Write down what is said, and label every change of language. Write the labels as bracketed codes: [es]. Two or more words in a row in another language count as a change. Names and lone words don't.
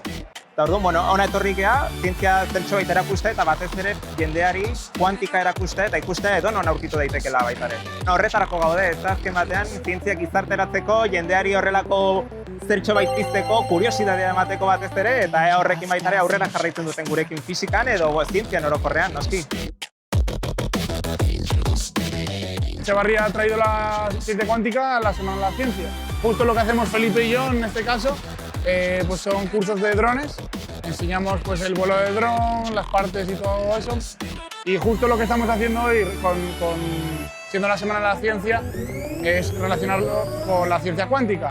[eu] Eta orduan, bueno, hona etorri gera, zientzia zertxo baita erakuste eta batez ere jendeari kuantika erakuste eta ikuste edo non aurkitu daitekela baita ere. Horretarako gaude, ez da azken batean, zientziak gizarteratzeko, jendeari horrelako zertxo bait pizteko, kuriosidadea emateko batez ere, eta horrekin baita ere aurrera jarraitzen duten gurekin fisikan edo zientzian orokorrean, noski. [es] Echevarría ha traído la ciencia cuántica a la Semana de la Ciencia. Justo lo que hacemos Felipe y yo en este caso, pues son cursos de drones. Enseñamos pues, el vuelo de dron, las partes y todo eso. Y justo lo que estamos haciendo hoy, siendo la Semana de la Ciencia, es relacionarlo con la ciencia cuántica.